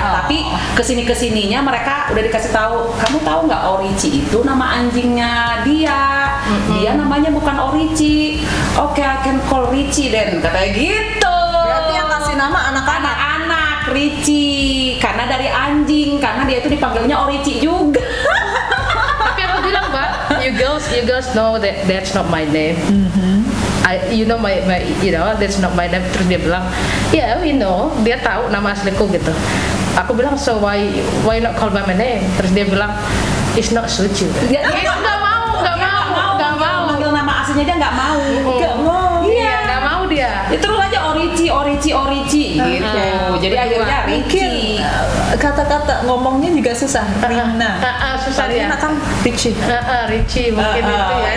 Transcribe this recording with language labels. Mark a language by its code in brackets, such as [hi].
[id] Tapi kesininya mereka udah dikasih tahu. Kamu tahu nggak Orici itu nama anjingnya dia? Dia namanya bukan Orici. Oke, [en] I can call Ricci then [id] katanya gitu. Berarti yang kasih nama anak-anak Ricci karena dari anjing, karena dia itu dipanggilnya Orici juga. Tapi aku bilang Mbak, [en] you girls know that that's not my name. You know that's not my name. [id] Terus dia bilang, [en] yeah we know, [id] dia tahu nama asliku gitu. Aku bilang, [en] so why not call by my name? [id] Terus dia bilang, [en] it's not suit you. [id] Nggak mau Manggil nama aslinya dia nggak mau. Iya, nggak mau dia. Terus aja Orici gitu. Jadi akhirnya Ricci. Kata-kata ngomongnya juga susah. Rina. Susah dia. Rina kan Ricci. Ricci mungkin itu ya.